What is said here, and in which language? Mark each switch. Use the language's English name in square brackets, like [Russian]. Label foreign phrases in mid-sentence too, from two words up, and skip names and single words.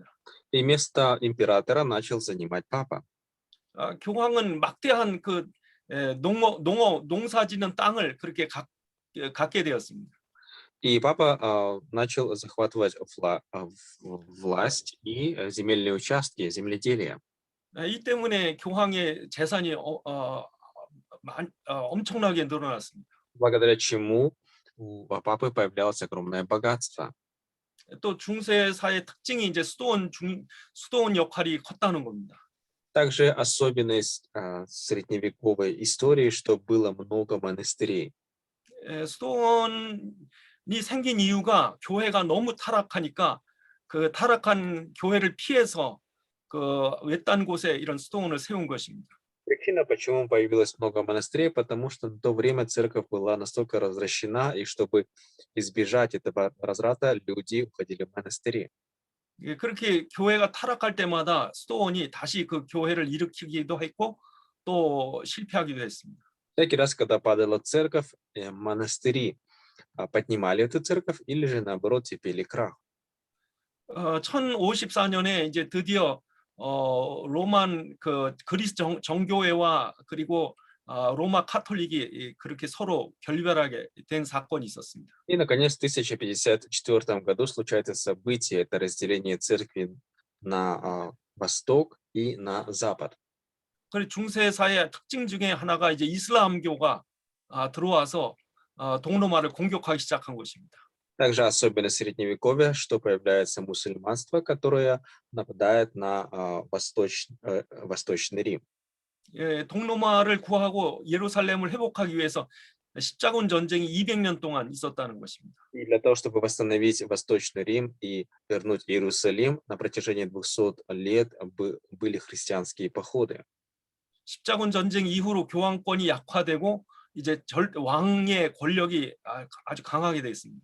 [Russian] И место императора начал занимать папа. [Korean] 교황은 막대한 그 농사짓는 땅을 그렇게 갖게 되었습니다. [Russian] И папа начал захватывать власть и земельные участки, земледелие. [Korean] 이 때문에 교황의 재산이 엄청나게 늘어났습니다. [Russian] Благодаря чему у папы появлялось огромное богатство. [Korean] 또 중세사의 특징이 이제 수도원 역할이 컸다는 겁니다. [Russian] Также особенность средневековой истории, что было много монастырей. [Korean] 수도원이 생긴 이유가 교회가 너무 타락하니까 그 타락한 교회를 피해서 그 외딴 곳에 이런 수도원을 세운 것입니다. [Russian] Причина, почему появилось много монастырей, потому что в то время церковь была настолько развращена, и чтобы избежать этого разврата, люди уходили в монастыри. [Korean] 그렇게 교회가 타락할 때마다 수도원이 다시 그 교회를 일으키기도 했고 또 실패하기도 했습니다. [Russian] Всякий раз, когда падала церковь, монастыри поднимали эту церковь или же наоборот терпели крах. [Korean] 1054년에 이제 드디어 로만 그 그리스 정교회와 그리고 로마 카톨릭이 그렇게 서로 결별하게 된 사건이 있었습니다. [Russian] И, наконец, в 1054 году случается событие, это разделение церкви на восток и на запад. [Korean] 그리고 중세사의 특징 중에 하나가 이제 이슬람교가 들어와서 동로마를 공격하기 시작한 것입니다. [Russian] Также особенно Средневековье, что появляется мусульманство, которое нападает на Восточный Рим. [Korean] 예, 동로마를 구하고 예루살렘을 회복하기 위해서 십자군 전쟁이 200년 동안 있었다는 것입니다. [Russian] И для того, чтобы восстановить Восточный Рим и вернуть Иерусалим, на протяжении 200 лет были христианские походы. [Korean] 십자군 전쟁 이후로 교황권이 약화되고 이제 왕의 권력이 아주 강하게 되어 있습니다.